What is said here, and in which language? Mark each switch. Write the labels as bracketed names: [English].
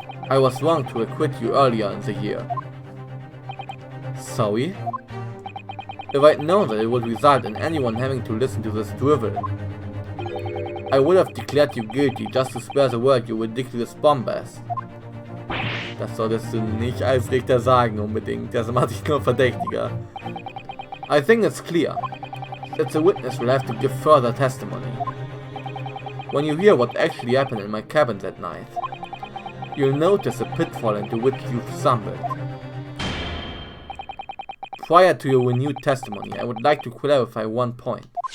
[English] I was wrong to acquit you earlier in the year. Sorry? If I'd known that it would result in anyone having to listen to this drivel, I would have declared you guilty just to spare the world your ridiculous bombast. [German] Das solltest du nicht als Richter sagen unbedingt, das macht dich nur verdächtiger. [English] I think it's clear that the witness will have to give further testimony. When you hear what actually happened in my cabin that night, you'll notice a pitfall into which you've stumbled. Prior to your renewed testimony, I would like to clarify one point.